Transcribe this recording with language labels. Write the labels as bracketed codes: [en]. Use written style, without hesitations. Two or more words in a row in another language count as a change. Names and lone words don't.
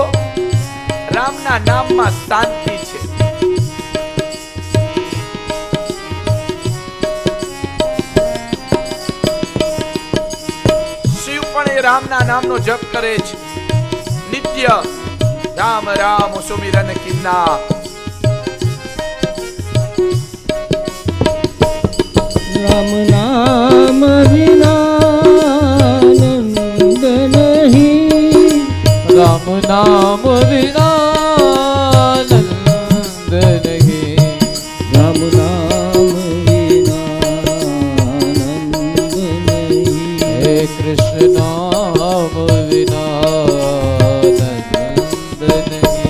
[gu] રામના નામમાં શાંતિ છે। શિવ પણ એ રામના નામનો જપ કરે છે નિત્ય। રામ રામ સુમિરન કિન્ના। [hi] राम नाम बिना आनंद नहीं, राम नाम बिना आनंद नहीं, राम नाम बिना आनंद नहीं, हे कृष्ण नाम बिना आनंद नहीं,